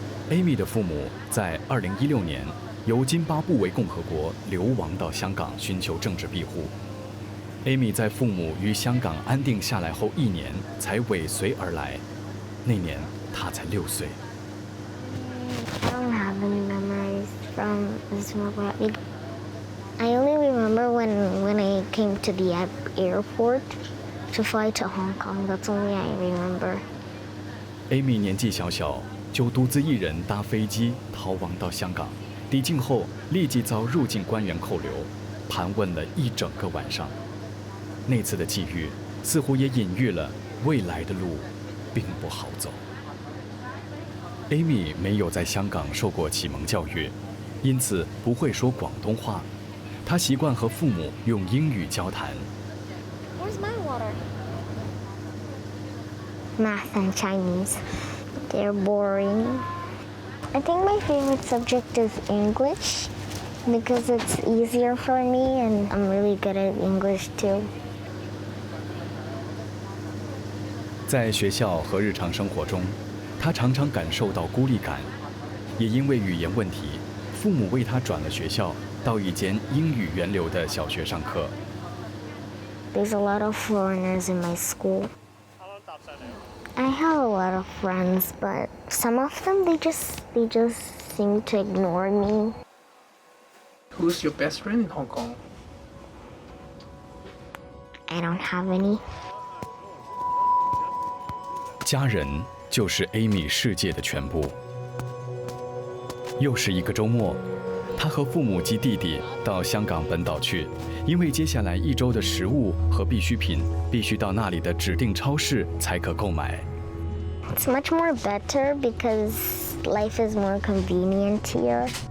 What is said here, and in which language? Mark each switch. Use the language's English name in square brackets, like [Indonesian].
[Chinese] Amy 的父母在2016年由津巴布韦共和國流亡到香港尋求政治庇護。 Amy 在父母於香港安定下來後1年才尾隨而來，那年她才6歲。 [English] I don't have any memories from Islamabad. I only remember when I came to the airport to fly to Hong Kong. That's only I remember. [Chinese] Amy 年紀小小，就獨自一人搭飛機逃亡到香港，抵境後立即遭入境官員扣留，盤問了一整個晚上。那次的際遇似乎也隱喻了未來的路並不好走。 Amy 沒有在香港受過啟蒙教育，因此不會說廣東話，她習慣和父母用英語交談。 [English] Where's my water? Math and Chinese. They're boring. I think my favorite subject is English because it's easier for me and I'm really good at English too. [Chinese] 在學校和日常生活中，他常常感受到孤立感，也因為語言問題，父母為他轉了學校，到一間英語源流的小學上課。 [English] There's a lot of foreigners in my school. I have a lot of friends, but some of them they just seem to ignore me. Who's your best friend in Hong Kong? I don't have any. [Chinese] 家人就是 Amy 世界的全部。又是一個週末，他和父母及弟弟到香港本島去，因為接下來1週的食物和必需品必須到那裡的指定超市才可購買。 [English] It's much more better because life is more convenient here.